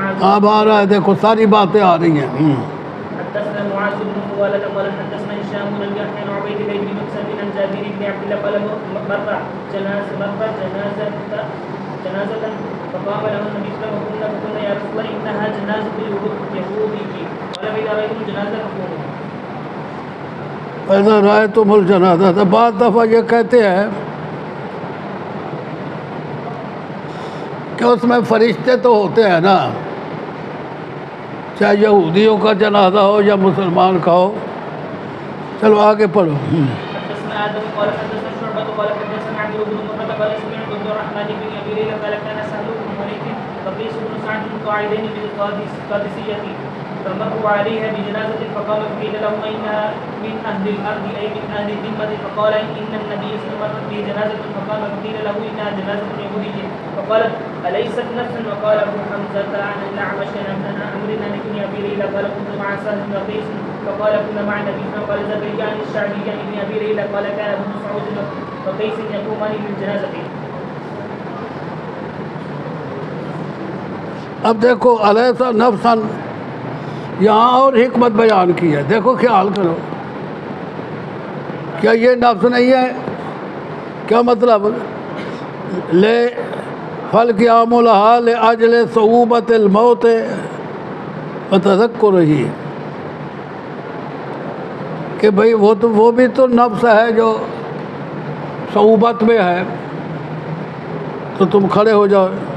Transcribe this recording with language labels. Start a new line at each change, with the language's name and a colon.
Urdu: اب آ رہا ہے، دیکھو ساری باتیں آ رہی ہیں.
Arabic: حدثنا معاذ بن فضالة قال حدثنا هشام بن يحيى عن عبيد الله بن مكسب عن جابر بن عبد الله قال مر جنازة فقام له النبي صلى الله عليه وسلم فقلنا يا رسول الله إنها جنازة يهودي قال فإذا رأيتم جنازة فقوموا. فإذا رأيتم الجنازة.
Urdu: بعض دفعہ یہ کہتے ہیں کہ اس میں فرشتے تو ہوتے ہیں نا، چاہے یہودیوں کا جنازہ ہو یا مسلمان کا ہو. چلو آگے پڑھو.
Arabic: حدثنا آدم قال حدثنا شعبة قال حدثنا عبد بن مرة قال سمعت عبد الرحمن بن أبي ليلى قال كان سهل بن حنيف وقيس بن سعد قاعدين بالقادسية فمروا عليها بجنازة فقام فقيل لهم إنها من أهل الأرض أي من أهل الذمة فقال إن النبي صلى الله عليه وسلم به جنازة فقام فقيل له إنها جنازة يهودية فقالت أليست نفسا وقال أبو حمزة عن الأعمش عن عمرو بن أبي ليلى قال كنت مع سهل بن قيس فقال كنا مع النبي فقال زكريا عن الشعبي عن ابن أبي ليلى قال كان ابن مسعود وقيس يقومان للجنازة.
Urdu: اب دیکھو
Arabic: الیس نفسن،
Urdu: یہاں اور حکمت بیان کی ہے. دیکھو خیال کرو، کیا یہ نفس نہیں ہے؟ کیا مطلب؟ لے
Arabic: فالقیام لہا لأجل صعوبۃ الموت
Urdu: وتذکر رہی ہے کہ بھئی وہ بھی تو نفس ہے جو صعوبت میں ہے، تو تم کھڑے ہو جاؤ.